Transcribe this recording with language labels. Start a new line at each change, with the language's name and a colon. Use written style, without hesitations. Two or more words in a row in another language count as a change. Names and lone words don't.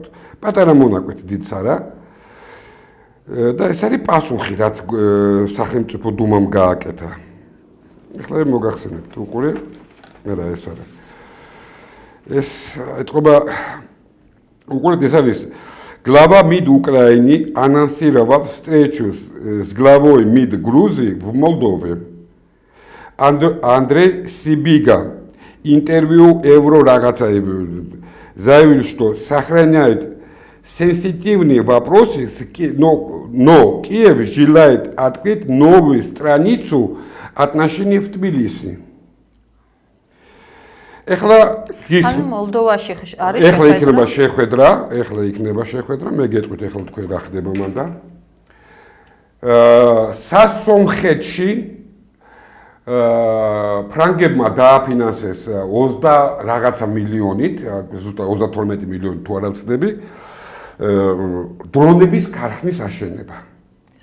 Georgian: პატარა მონაკვეთ დიდს არა. და ეს არის პასუხი, რაც სახელმწიფო დუმამ გააკეთა. ეხლა მოგახსენებთ უყურე. არა ეს არა. ეს ეთყობა უყურეთ ეს არის
Russian: Глава МИД Украины анонсировал встречу с главой МИД Грузии в Молдове. Андрей Сибига интервью Еврорагацаеву заявил, что сохраняет сенситивные вопросы, но Киев желает открыть новую страницу отношений в Тбилиси.
Georgian: ეხლა ანუ მოლდოვაში არის ეხლა იქნება შეხვედრა, მე გეტყვით ეხლა თქვენ რა ხდება მანდა. სასომხეთში ფრანგებმა დააფინანსეს 20 რაღაცა მილიონით, ზუსტად 32 მილიონი თუ არ ვცდები, დრონების ქარხნის აშენება.